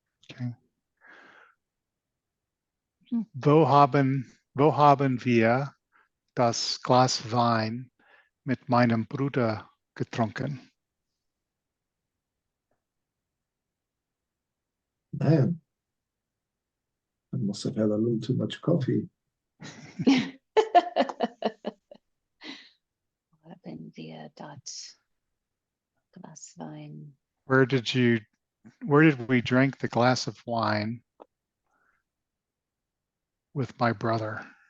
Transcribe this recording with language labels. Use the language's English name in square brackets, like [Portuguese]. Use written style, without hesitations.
[English] Okay. [German] Wo haben wir das Glas Wein mit meinem Bruder getrunken? [English] Man, I must have had a little too much coffee. [German] Haben wir dort Glas Wein? [English] Where did we drink the glass of wine with my brother?